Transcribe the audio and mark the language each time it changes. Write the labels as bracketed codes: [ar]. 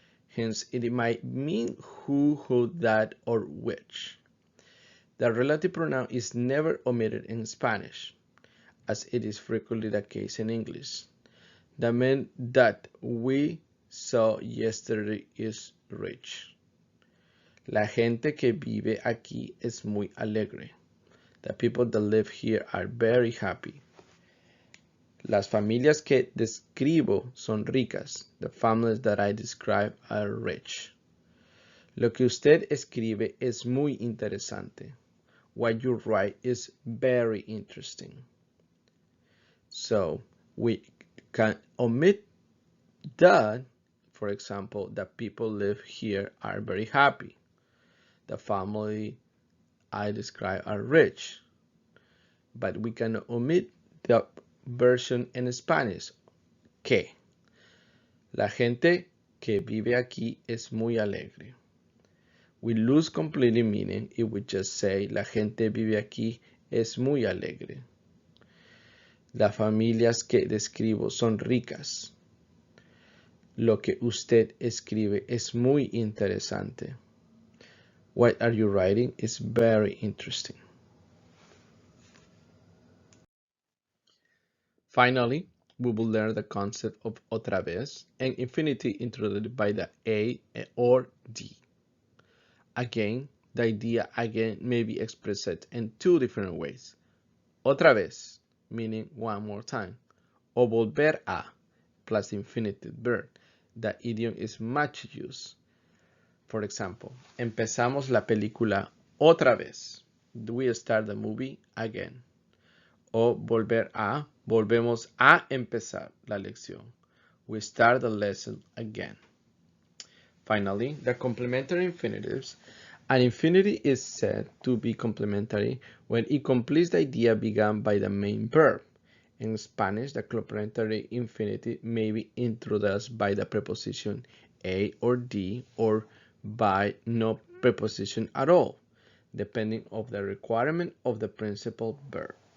[en] Hence, it might mean who, that, or which. The relative pronoun is never omitted in Spanish, as it is frequently the case in English. The man that we saw yesterday is rich. [es] La gente que vive aquí es muy alegre. [en] The people that live here are very happy. [es] Las familias que describo son ricas. [en] The families that I describe are rich. [es] Lo que usted escribe es muy interesante. [en] What you write is very interesting. So we can omit that. For example, the people live here are very happy. The family I describe are rich. But we can omit the version in Spanish, que. [es] La gente que vive aquí es muy alegre. [en] We lose completely meaning if we just say [es] la gente vive aquí es muy alegre. Las familias que describo son ricas. Lo que usted escribe es muy interesante. [en] What are you writing is very interesting. Finally, we will learn the concept of otra vez and infinitive introduced by the a or d. Again, the idea again may be expressed in two different ways. Otra vez, meaning one more time, [es] o volver a, [en] plus infinitive verb. The idiom is much used. For example, [es] empezamos la película otra vez. [en] We start the movie again. [es] O volver a, volvemos a empezar la lección. [en] We start the lesson again. Finally, the complementary infinitives. An infinity is said to be complementary when it completes the idea begun by the main verb. In Spanish, the complementary infinitive may be introduced by the preposition a or d or by no preposition at all, depending on the requirement of the principal verb.